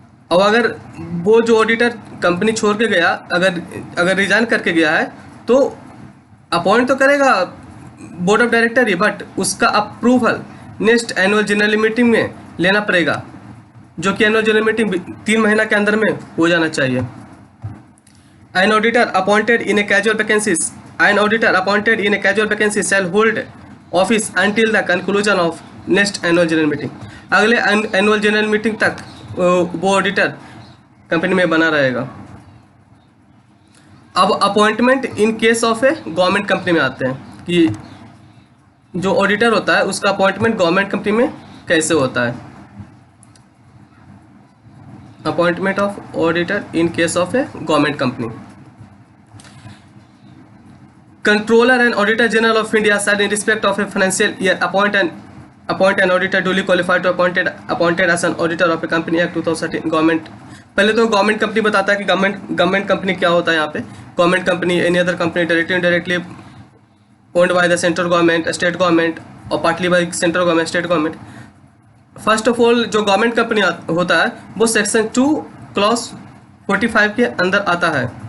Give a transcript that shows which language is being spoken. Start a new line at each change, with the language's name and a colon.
Hindi: और अगर वो जो ऑडिटर कंपनी छोड़ के गया, अगर रिजाइन करके गया है, तो अपॉइंट तो करेगा board of director he, but उसका approval next annual general meeting में लेना पड़ेगा, जो कि एनुअल जनरल मीटिंग 3 महीना के अंदर में हो जाना चाहिए.
English: An auditor appointed in a casual vacancy shall hold office until the conclusion of next annual general meeting.
Hindi: अगले एनुअल जनरल मीटिंग तक वो ऑडिटर कंपनी में बना रहेगा. अब
English: appointment in case of a government company
Hindi: में आते हैं कि जो ऑडिटर होता है उसका अपॉइंटमेंट गवर्नमेंट कंपनी में कैसे होता है.
English: Appointment of auditor in case of a government company. Controller and Auditor General of India shall, in respect of a financial year, appoint an auditor duly qualified to appointed as an auditor of a company Act 2013 government.
Hindi: पहले तो government company बताता है कि government company क्या होता है। यहाँ पे
English: Government company any other company directly indirectly owned by the central government, state government और partly by central government, state government.
Hindi: First of all जो गवर्नमेंट कंपनी होता है वो सेक्शन 2 क्लॉज 45 के अंदर आता है।